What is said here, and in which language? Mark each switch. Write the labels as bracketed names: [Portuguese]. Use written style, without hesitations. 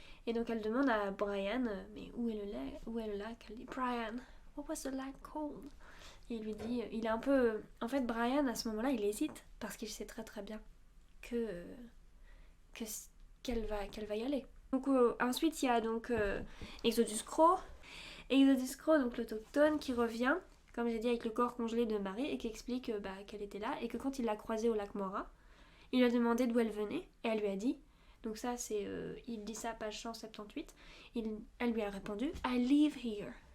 [French] Et donc, elle demande à Brian, mais où est le lac? Elle dit, [English] Brian, what was the lake called? [French] Et il lui dit, il est un peu... En fait, Brian, à ce moment-là, il hésite, parce qu'il sait très très bien qu'elle va y aller. Donc ensuite il y a donc Exodus Crow, donc l'autochtone qui revient, comme j'ai dit, avec le corps congelé de Marie et qui explique qu'elle était là et que quand il l'a croisée au lac Moira, il lui a demandé d'où elle venait et elle lui a dit, donc ça c'est, il dit ça page 178, elle lui a répondu [English] I live here.